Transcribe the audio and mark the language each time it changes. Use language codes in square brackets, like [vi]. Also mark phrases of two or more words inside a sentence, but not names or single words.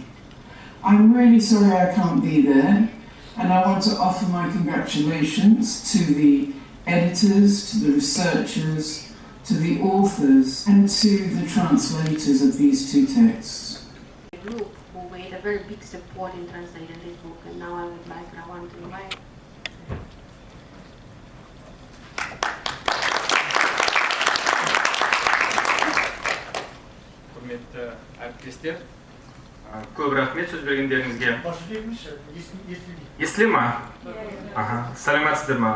[en] I'm really sorry I can't be there, and I want to offer my congratulations to the editors, to the researchers, to the authors, and to the translators of these two texts. A group who made a very big support in translating this book, and now I want to invite. [kk] Құрметті әріптестер, көп рахмет сөз бергендеріңізге. Естіле ма? Сәлеметсіздер ма?